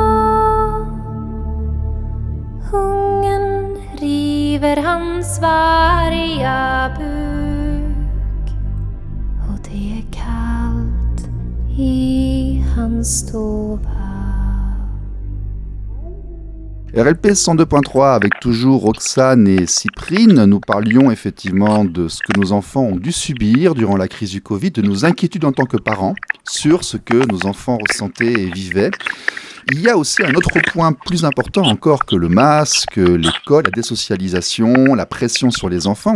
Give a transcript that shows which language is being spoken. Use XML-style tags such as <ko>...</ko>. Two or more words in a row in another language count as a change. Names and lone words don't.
<sv>Hungern river hans varga buk. Och det är kallt i hans stova.</sv> <fr>RLP 102.3 avec toujours Roxane et Cyprine. Nous parlions effectivement de ce que nos enfants ont dû subir durant la crise du Covid, de nos inquiétudes en tant que parents sur ce que nos enfants ressentaient et vivaient. Il y a aussi un autre point plus important encore que le masque, l'école, la désocialisation, la pression sur les enfants.</fr>